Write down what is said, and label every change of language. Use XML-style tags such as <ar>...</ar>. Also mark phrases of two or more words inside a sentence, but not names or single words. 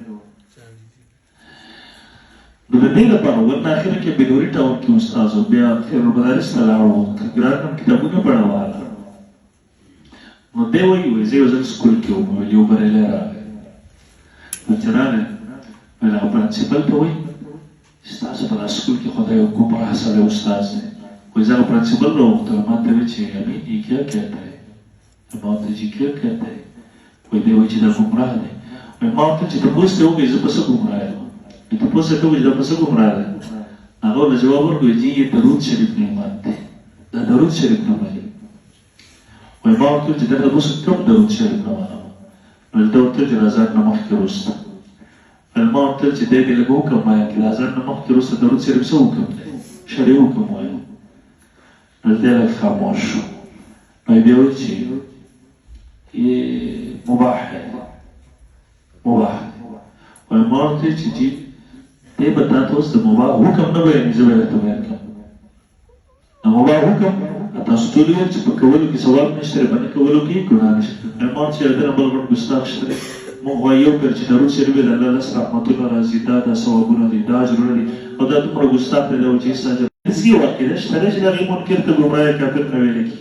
<ps>نو د دې لپاره ورنه اخره کې بنوري ټاون کې استاد و، بیا خیر المدارس ته لاړو، ګران هم کتابونه پړاواله. نو دی وایي زه یو ځل سکول کې وم، ویل یو بریلی راغی، نو چې راغی ویل هغه پرنسپل ته وایي ستاسو په دا سکول کې خو دا یو ګمراه سړی استاد دی. وایي زه هغه پرنسپل راوغوښتلم، ما ته ویل چې امین</ps> <ur>یہ کیا کہتا ہے؟</ur> <ps>ما ورته</ps> <ur>جی کیا کہتا ہے؟</ur> <ps>وایي دی وایي چې دا ګمراه دی. وایي ما ورته چې تپوس ته وکړئ زه په څه ګمراه یم؟ تپوس ته کوي چې دا په څه ګمراه دی؟ هغه ورته جواب ورکړي جی یہ درود شریف نعمت دی، دا درود شریف نه مني. وایي ما ورته ویل چې دلته اوس کوم درود شریف نه منم؟ ویل ده ورته ویل چې د اذان نه مخکې وروسته. ویل ما ورته ویل چې دی دې لږ حکم وایه چې د اذان نه مخکې وروسته درود شریف څه حکم دی؟ شرعي حکم وایه. ویل دی لږ خاموش شو. وایي بیا ویل چې</ps> <ur>یہ مباح ہے، مباح ہے.</ur> <ps>وایي ما ورته ویل چې جی دی به تا ته اوس د مباح حکم نه بیانوي، زه به درته بیان کړم. د مباح حکم تاسو ټول ویل چې په کولو کې ثواب نشته، په نه کولو کې ګناه نشته. ما چې د نه بل غټ ګستاخ شته، موږ وایو یو پیر چې درود شریف د الله لس رحمتونه راځي، دا ثوابونه دي، دا اجرونه دي، او دا دومره ګستاخ دی چې هېڅ اجر داسې یو عقیده شته ده چې د هغې منکر ته ګمراه یا کافر نه ویلی کېږي.</ps>